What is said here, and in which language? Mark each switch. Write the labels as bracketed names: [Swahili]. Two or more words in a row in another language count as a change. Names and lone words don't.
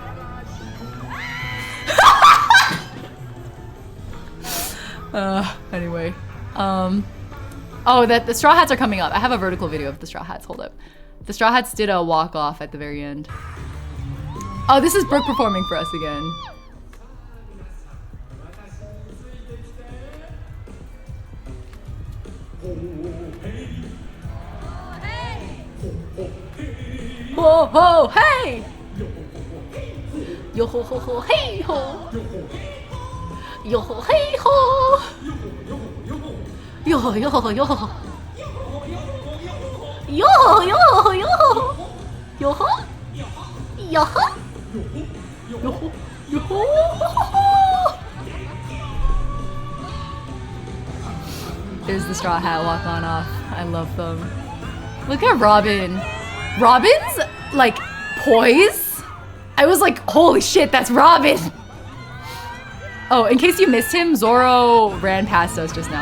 [English] Anyway. Oh, the Straw Hats are coming up. I have a vertical video of the Straw Hats. Hold up. The Straw Hats did a walk off at the very end. Oh, this is Brooke performing for us again. Ho ho hey! Yo ho ho ho hey ho! Yo ho hey ho! Yo ho yo ho yo ho! Yo ho yo ho yo ho! Yo ho! Yo ho! Yo ho yo ho! There's the Straw Hat walk on off. I love them. Look at Robin. Robin's like poise. I was like, holy shit, that's Robin. Oh, in case you missed him, Zoro ran past us just now.